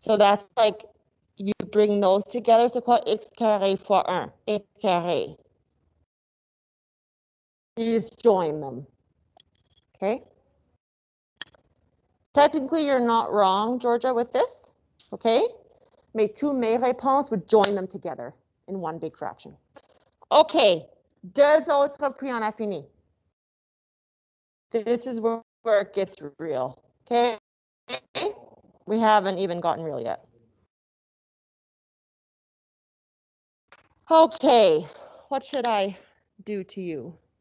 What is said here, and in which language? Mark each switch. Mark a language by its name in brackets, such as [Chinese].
[English] So that's like, you bring those together, [French] c'est quoi x carré fois 1? X carré. [English] You just join them, okay? Technically, you're not wrong, Georgia, with this, okay? [French] Mais tous mes réponses [English] would join them together in one big fraction. [French] Okay, deux autres puis on a fini. [English] This is where it gets real, okay? We haven't even gotten real yet. Okay, what should I do to you?